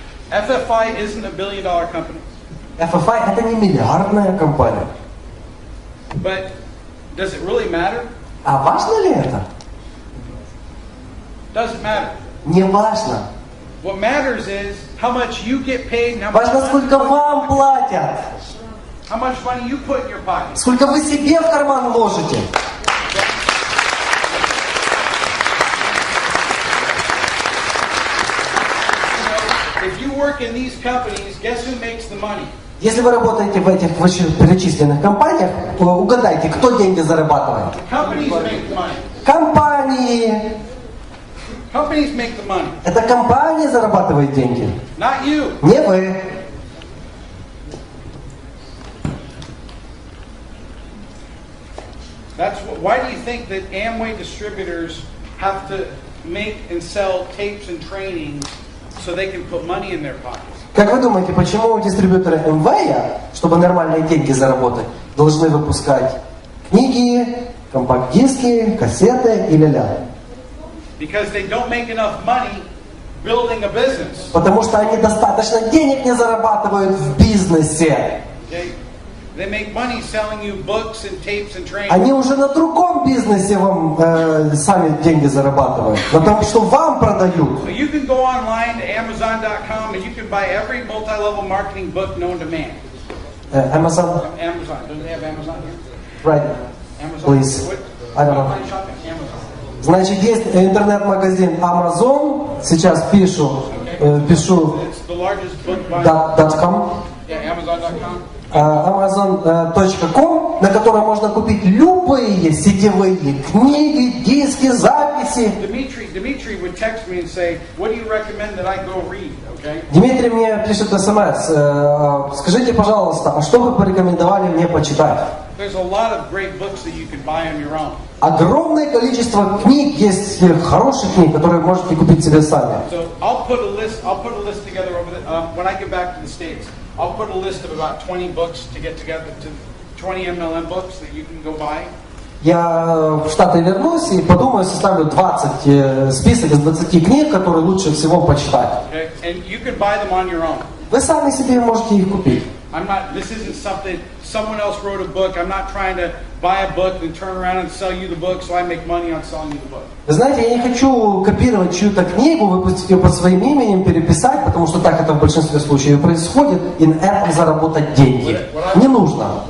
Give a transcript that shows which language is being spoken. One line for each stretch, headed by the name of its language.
English: FFI isn't a $1 billion company.
Russian: FFI это не миллиардная компания.
English: But does it really matter?
Russian: А важно ли это?
English: Doesn't matter.
Russian: Не важно.
English: What matters is how much you get paid and how much
Russian: Важно, сколько вам платят.
English: money you put in your pocket.
Russian: Сколько вы себе в карман ложите.
English: If you work in these companies, guess who makes the money?
Russian: Если вы работаете в этих вышеперечисленных компаниях, угадайте, кто деньги зарабатывает?
English: Companies make the money.
Russian: Компании.
English: Companies make the money,
Russian: Это компания зарабатывает деньги.
English: not you.
Russian: Не вы.
English: Why do you think that Amway distributors have to make and sell tapes and trainings so they can put money in their pockets?
Russian: Как вы думаете, почему дистрибьюторы МВ, чтобы нормальные деньги заработать, должны выпускать книги, компакт-диски, кассеты и ля-ля?
English: Because they don't make enough money building a business.
Russian: Потому что они достаточно денег не зарабатывают в бизнесе.
English: Okay? They make money selling you books and tapes and trainings.
Russian: Они уже на другом бизнесе вам сами деньги зарабатывают. На том, что вам продают.
English: So you can go online to Amazon.com and you can buy every multi-level marketing book known to man. Amazon? Amazon. Doesn't they have Amazon here? Right. Amazon. Please. What? I don't know. Online shopping. Amazon.
Russian: Значит, есть интернет-магазин Amazon. Сейчас пишу
English: It's the largest book buying. .com. Yeah, Amazon.com.
Russian: Amazon.com, на которой можно купить любые сетевые книги, диски, записи.
English: Dimitri would text me and say, "What do you recommend that I go read?" Okay?
Russian: Дмитрий мне пишет смс. Скажите, пожалуйста, а что вы порекомендовали мне почитать?
English: There's a lot of great books that you can buy on your own.
Russian: Огромное количество книг есть, хороших книг, которые вы можете купить себе сами.
English: So I'll put a list together over when I get back to the States. I'll put a list of about 20 books to get together, to 20 MLM books that you can go buy.
Russian: Я в Штаты вернусь и подумаю, составлю 20 список из 20 книг, которые лучше всего почитать.
English: Okay? And you can buy them on your own.
Russian: Вы сами себе можете их купить.
English: This isn't something, someone else wrote a book. I'm not trying to buy a book and turn around and sell you the book so I make money on selling you the book.
Russian: Вы знаете, я не хочу копировать чью-то книгу, выпустить ее под своим именем, переписать, потому что так это в большинстве случаев происходит, и на этом заработать деньги. Не нужно.